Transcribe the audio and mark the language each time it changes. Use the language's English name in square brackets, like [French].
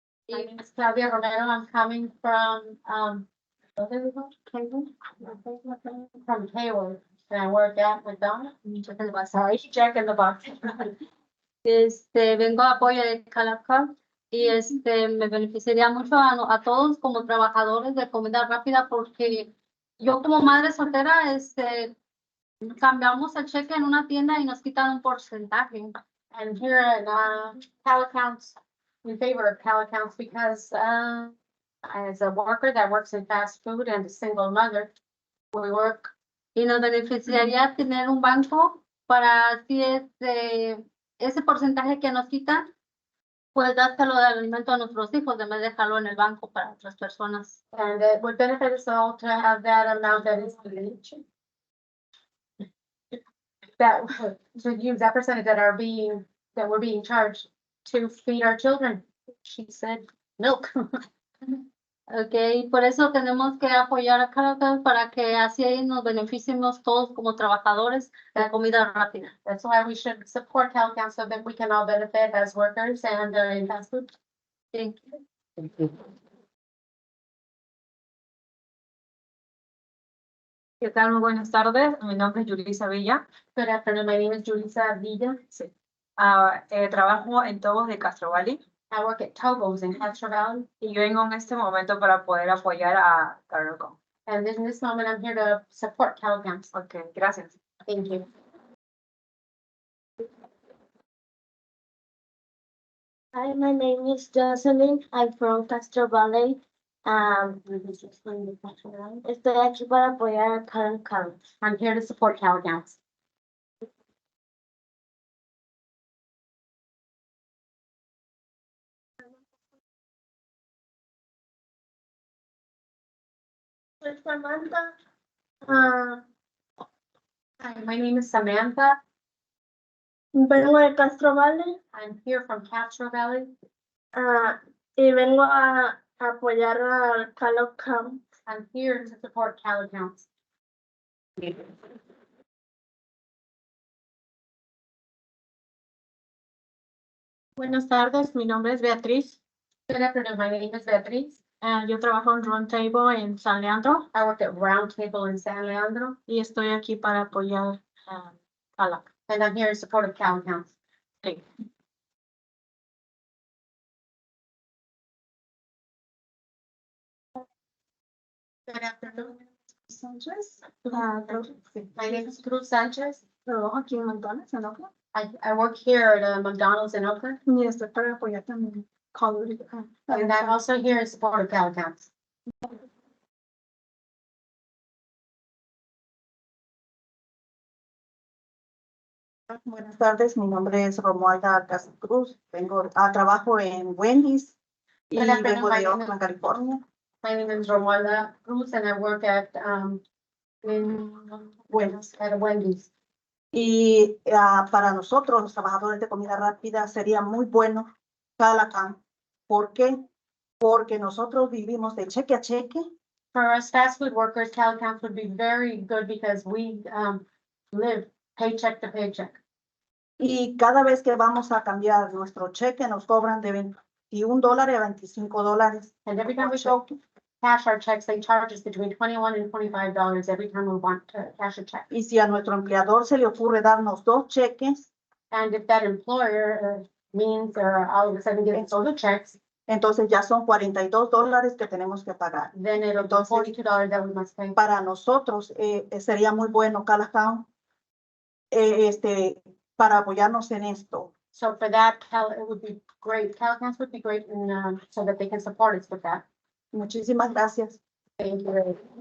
[English] My name is Claudia Romero. I'm coming from, what is it called? From Hayward, and I work at McDonald's. Sorry, check in the box. [Spanish] Vengo a apoyo de CalAccount y me beneficiaría mucho a todos como trabajadores de comida rápida porque yo como madre soltera, cambiamos el cheque en una tienda y nos quitan un porcentaje. [English] And here in CalAccount, in favor of CalAccount because as a worker that works in fast food and a single mother, we work. [Spanish] Y nos beneficiaría tener un banco para así ese porcentaje que nos quitan, pues dárselo de alimento a nuestros hijos, en vez de dejarlo en el banco para otras personas. [English] And it would benefit us all to have that amount that is that to use that percentage that we're being charged to feed our children. She said milk. [Spanish] Okay, por eso tenemos que apoyar a CalAccount para que así nos beneficiemos todos como trabajadores de comida rápida. [English] That's why we should support CalAccount so that we can all benefit as workers and in fast food. Thank you. Thank you. [Spanish] ¿Qué tal? Muy buenas tardes. Mi nombre es Yulisa Villa. [English] Good afternoon, my name is Julissa Villa. [Spanish] Sí. Trabajo en Tobos de Castro Valley. [English] I work at Tobo's in Castro Valley. [Spanish] Y yo vengo en este momento para poder apoyar a CalAccount. [English] And in this moment, I'm here to support CalAccount. [Spanish] Okay, gracias. [English] Thank you. Hi, my name is Jocelyn. I'm from Castro Valley. [Spanish] Estoy aquí para apoyar a CalAccount. [English] I'm here to support CalAccount. [Spanish] Soy Samantha. [English] Hi, my name is Samantha. [Spanish] Vengo de Castro Valley. [English] I'm here from Castro Valley. [Spanish] Y vengo a apoyar a CalAccount. [English] I'm here to support CalAccount. [Spanish] Buenas tardes, mi nombre es Beatriz. [English] Good afternoon, my name is Beatriz. [Spanish] Yo trabajo en Roundtable en San Leandro [English] I work at Roundtable in San Leandro, [Spanish] y estoy aquí para apoyar a la. [English] and I'm here in support of CalAccount. Good afternoon, Sanchez. My name is Cruz Sanchez. [Spanish] Trabajo aquí en McDonald's en Oakland. [English] I work here at McDonald's in Oakland, [Spanish] Y estoy para apoyar también. [English] and I'm also here in support of CalAccount. [Spanish] Buenas tardes, mi nombre es Romualda Cruz. Trabajo en Wendy's y [English] Good afternoon, [Spanish] vengo [English] my [Spanish] de [English] name [Spanish] Oakland, California. [English] My name is Romualda Cruz, and I work at at Wendy's. [Spanish] Y para nosotros, los trabajadores de comida rápida, sería muy bueno CalAccount. ¿Por qué? Porque nosotros vivimos de cheque a cheque. [English] For us fast food workers, CalAccount would be very good because we live paycheck to paycheck. [Spanish] Y cada vez que vamos a cambiar nuestro cheque, nos cobran de $21 a $25. [English] And every time we go to cash our checks, they charge us between $21 and $25 every time we want to cash a check. [Spanish] Y si a nuestro empleador se le ocurre darnos 2 cheques, [English] and if that employer means all of a sudden giving us 2 checks, [Spanish] entonces ya son $42 que tenemos que pagar. [English] then it'll be $42 that we must pay. [Spanish] Para nosotros sería muy bueno CalAccount para apoyarnos en esto. [English] So for that, it would be great. CalAccount would be great, and so that they can support us with that. [Spanish] Muchísimas gracias. [English] Thank you.